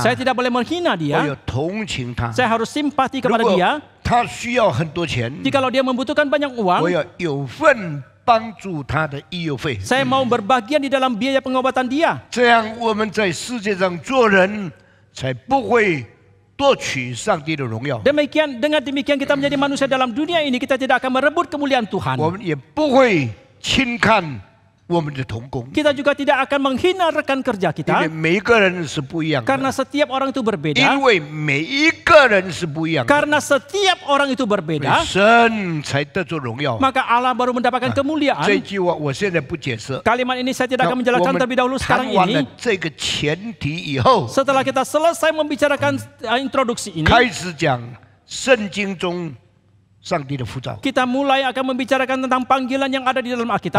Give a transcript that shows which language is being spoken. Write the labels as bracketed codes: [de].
[id] saya tidak boleh menghina [zh] 我 [id] dia. [zh] 要同情他。 [id] Saya harus simpati [zh] 如 [id] kepada [zh] 果 [id] dia. [zh] 他需要很多钱， [id] Jikalau dia membutuhkan banyak [zh] 我 [id] uang, [zh] 要有份帮助他的医药费。 [id] saya mau berbagian di dalam biaya pengobatan dia. [zh] 这样我们在世界上做人，才不会夺取上帝的荣耀。 [id] Dengan demikian kita menjadi manusia dalam dunia ini, kita tidak akan merebut kemuliaan Tuhan. [zh] 我们也不会轻看我们的同工， [id] Kita juga tidak akan menghina rekan kerja [zh] 因为 [id] kita, [zh] 每一个人是不一样的， [id] karena setiap orang itu berbeda. [zh] 因为每一个人是不一样的， [id] Karena setiap orang itu [zh] 所以 [id] berbeda, [zh] 神才得着荣耀。 [id] maka Allah baru mendapatkan [zh] 这 [id] kemuliaan. [zh] 句话我现在不解释。 [id] Kalimat ini saya tidak akan [zh] 我 [id] menjelaskan [zh] 们 [id] terlebih dahulu [zh] 谈 [id] sekarang [zh] 完了 [id] ini. [zh] 这个前提以后， [id] Setelah kita selesai membicarakan introduksi ini, [zh] 开始讲圣经中上帝的呼召。 [id] kita mulai akan membicarakan tentang panggilan yang ada di dalam Alkitab.